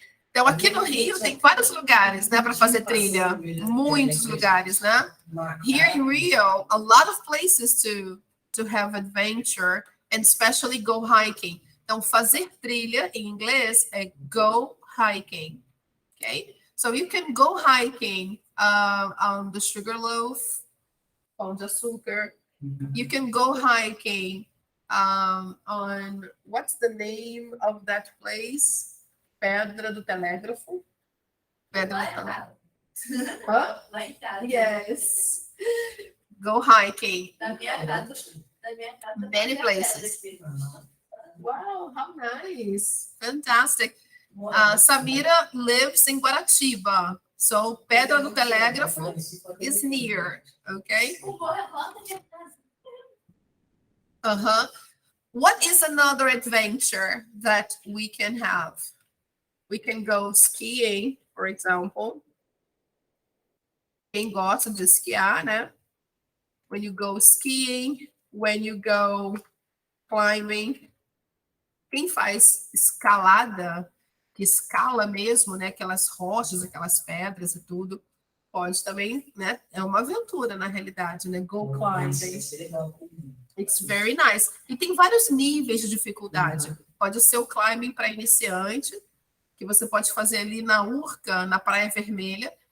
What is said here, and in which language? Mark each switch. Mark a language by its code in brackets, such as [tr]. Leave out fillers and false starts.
[pt] Então, aqui no Rio tem vários lugares, né, para fazer trilha. Muitos lugares, né? [en] Here in Rio, a lot of places to have adventure and especially go hiking. [pt] Então, fazer trilha em inglês é [en] go hiking, [pt] okay? [en] So you can go hiking on the Sugarloaf, Pão de Açúcar. You can go hiking on what's the name of that place? Pedra do Telégrafo. Pedra do Telégrafo. Huh? [pt] Lá em casa. [en] Yes. Go hiking. [pt] Da minha casa. [en] Many places. Wow, how nice. Fantastic. Samira lives in Guaratiba. So Pedra do Telégrafo is near, okay? [pt] O bom é lá da minha casa. Uh-huh. [en] What is another adventure that we can have? We can go skiing, for example. [pt] Quem gosta de esquiar, né? [en] When you go skiing, when you go climbing. [pt] Quem faz escalada, que escala mesmo, né? Aquelas rochas, aquelas pedras e tudo, pode também, né? É uma aventura na realidade, né? [en] Go climbing. It's very nice. [pt] E tem vários níveis de dificuldade. Pode ser o climbing para iniciante, que você pode fazer ali na Urca, na Praia Vermelha.